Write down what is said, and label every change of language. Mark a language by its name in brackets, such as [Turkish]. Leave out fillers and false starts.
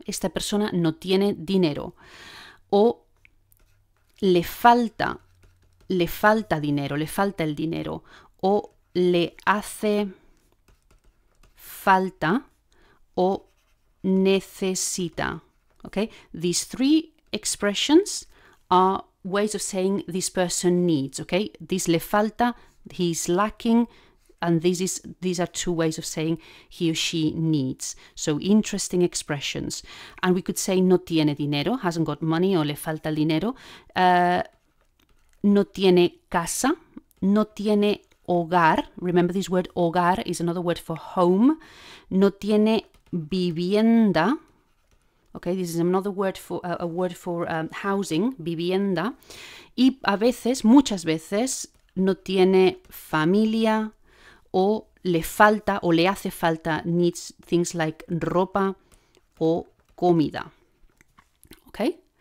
[Spanish] Esta persona no tiene dinero. O le falta dinero, le falta el dinero. O le hace falta o necesita. Okay? [English] These three expressions are ways of saying this person needs, okay? This [Spanish] le falta, [English] he's lacking, and these are two ways of saying he or she needs. So interesting expressions. And we could say [Spanish] no tiene dinero, [English] hasn't got money, or [Spanish] le falta el dinero. No tiene casa, no tiene hogar. [English] Remember this word hogar is another word for home. [Spanish] No tiene vivienda, [English] Okay, this is another word for a word for housing, vivienda. [Spanish] Y a veces, muchas veces, no tiene familia o le falta o le hace falta [English] needs things like [Spanish] ropa o comida. Okay.